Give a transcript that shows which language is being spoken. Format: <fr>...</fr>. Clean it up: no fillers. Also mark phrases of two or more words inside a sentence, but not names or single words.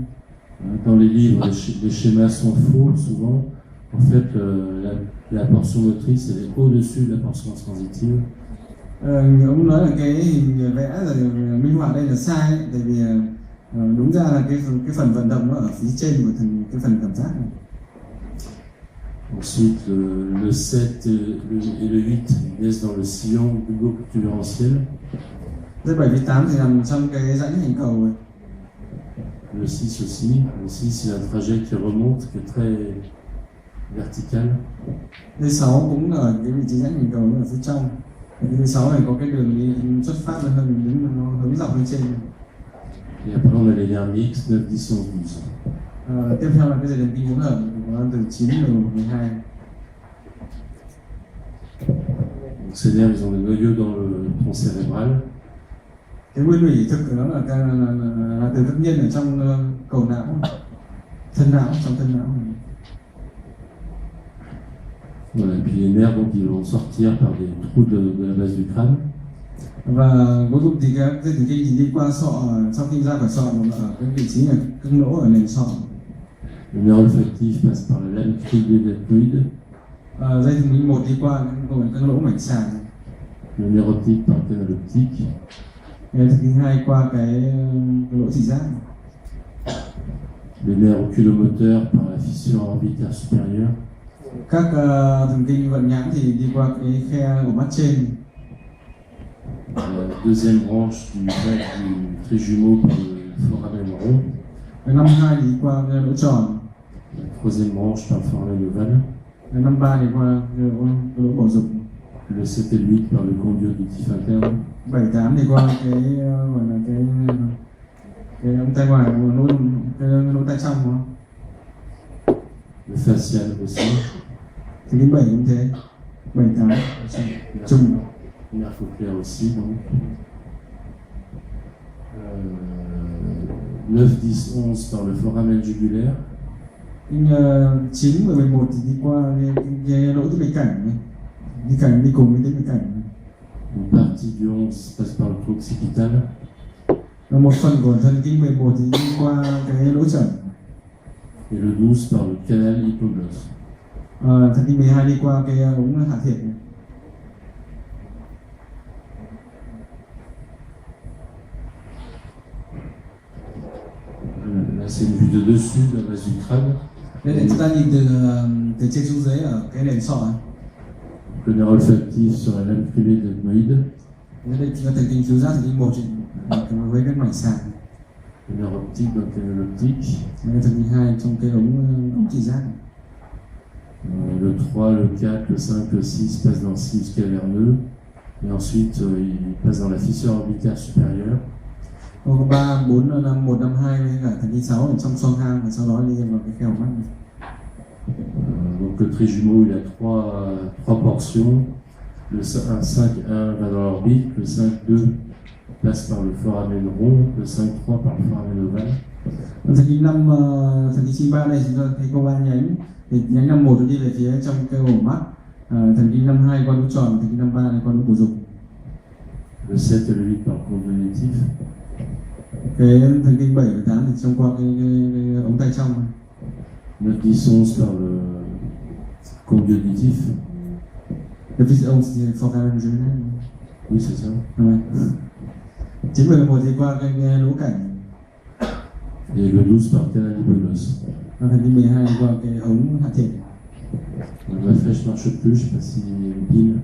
<fr>Dans les livres, les schémas sont faux souvent. En fait, la portion motrice elle est au-dessus de la portion sensitive.</fr> <vi>Ông nói là cái hình vẽ rồi minh họa đây là sai ấy, tại vì đúng ra là cái phần vận động nó ở phía trên của cái phần cảm giác này.</vi> <fr>Ensuite, le 7 et le 8 naissent dans le sillon bulbo-protubérantiel.</fr> <vi>Dây 7 với 8 thì nằm trong cái rãnh hình cầu này.</vi> <fr>Le 6 aussi. Le 6 c'est un trajet qui remonte, qui est très vertical.</fr> <vi>Dây 6 cũng ở cái vị trí rãnh hình cầu ở phía trong. Cái dây 6 này có cái đường đi xuất phát nó hướng dọc lên trên.</vi> <fr>Et après on a les nerfs mixtes, 9, 10, 11, 12.</fr> <vi>Tiếp theo là cái dây thần kinh hỗn hợp có từ 9 đến 12.</vi> <fr>Donc ces nerfs ils ont des noyaux dans le tronc cérébral.</fr> <vi>Cái nguyên thủy thực của nó là từ tất nhiên ở trong cầu não, thân não, trong thân não.</vi> <fr>Voilà, et puis les nerfs donc ils vont sortir par des trous de la base du crâne.</fr> <vi>Và cuối cùng thì các dây thần kinh thì đi qua sọ, sau khi ra khỏi sọ ở cái vị trí là cưng lỗ ở nền sọ.</vi> <fr>Le nerf olfactif passe par la lame criblée.</fr> <vi>Dây thần kinh 1 đi qua cái lỗ mảnh sàn.</vi> <fr>Le nerf optique par le canal optique.</fr> <vi>Dây thần kinh 2 qua cái lỗ thị giác.</vi> <fr>Les nerfs oculomoteurs par la fissure orbitaire supérieure.</fr> <vi>Các thần kinh vận nhãn thì đi qua cái khe của mắt trên.</vi> <fr>La deuxième branche du trijumeau par le foramen rond.</fr> <vi>Cái 52 thì đi qua cái lỗ tròn.</vi> <fr>La troisième branche par le foramen ovale.</fr> <vi>Cái 53 thì qua cái lỗ bầu dục.</vi> <fr>Le 7 et le 8 par le conduit auditif interne.</fr> <vi>78 thì qua cái gọi là cái ống tay ngoài, cái lỗ tai trong đúng không?</vi> <fr>Le facial aussi.</fr> <vi>Thì đến 7 cũng thế. 78 chung.</vi> <fr>Le nerf cochléaire aussi donc. 9, 10, 11 par le foramen jugulaire.</fr> <vi>9 và 11 thì đi qua cái lỗ tĩnh mạch cảnh này. Đi cùng với tĩnh mạch cảnh này.</vi> <fr>Une partie du 11 passe par le trou occipital.</fr> <vi>Và một phần của thần kinh 11 thì đi qua cái lỗ trần.</vi> <fr>Et le 12 par le canal hypoglosse.</fr> <vi>Thần kinh 12 đi qua cái ống hạ thiệt này.</vi> <fr>Là c'est une vue de dessus de la base du crâne.</fr> <vi>Đây là chúng ta nhìn từ trên xuống dưới ở cái nền sọ.</vi> <fr>Le nerf olfactif sur la lame privée de l'ethmoïde.</fr> <vi>Đây chúng ta thần kinh khứu giác, thần kinh 1 với các mảnh sàn.</vi> <fr>Le nerf optique dans le canal optique.</fr> <vi>Cái thần kinh 2 trong cái ống thị giác.</vi> <fr>Le 3, le 4, le 5, le 6 passent dans le sinus caverneux. Et ensuite, il passe dans la fissure orbitaire supérieure.</fr> <vi>Có 3, 4, 5, 1, 5, 2 với cả thần kinh 6 ở trong xoang hang và sau đó đi vào cái khe hốc mắt.</vi> <fr>Donc le trijumeau, il a trois portions. Le 5-1 va dans l'orbite, le 5-2 passe par le foramen rond, le 5-3 par le foramen ovale.</fr> <vi>Thần kinh 5, thần kinh chi 3 này chúng ta thấy có 3 nhánh. Thì nhánh 5-1 đi về phía trong cái ổ mắt. Thần kinh 5-2 qua nút tròn, thần kinh 5-3 này qua nút bổ dục.</vi> <fr>Le 7 et le 8 par le convolutif.</fr> <vi>Cái thần kinh 7 và 8 thì trong qua cái ống tay trong.</vi> <fr>9, 10, 11 par le convolutif. Le vis</fr> <vi>ông thì foramen dưới này.</vi> <fr>Oui, c'est ça.</fr> <vi>9 và 11 thì qua cái lỗ cảnh.</vi> <fr>Et le 12 par canal hypoglosse.</fr> <vi>Thần kinh 12 qua cái ống hạ thể.</vi> <fr>Ma flèche marche plus, je sais pas si il y a une pile.</fr>